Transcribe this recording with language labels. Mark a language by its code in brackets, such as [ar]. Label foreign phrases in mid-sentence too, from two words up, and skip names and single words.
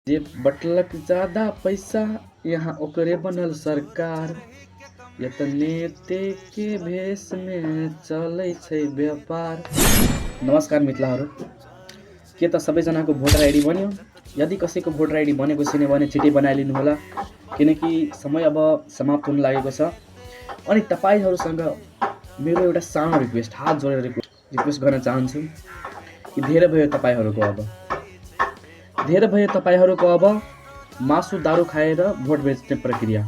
[mai] जे बटलक ज्यादा पैसा यहाँ ओकरे बनल सरकार। या त नेते के भेष में चलै छै व्यापार। [ne] नमस्कार मित्रहरू, के त सबैजनाको [en] voter ID [ne] बन्यो? यदि कसैको [en] voter ID [ne] बनेको छैन भने छिटै बनाइलिनु होला, किनकि समय अब समाप्त हुन लागेको छ। अनि तपाईहरुसँग मेरो एउटा सानो रिक्वेस्ट, हात जोडेर रिक्वेस्ट गर्न चाहन्छु कि धेरै भयो तपाईहरुको अब मासु दारू खाएर भोट बेच्ने प्रक्रिया।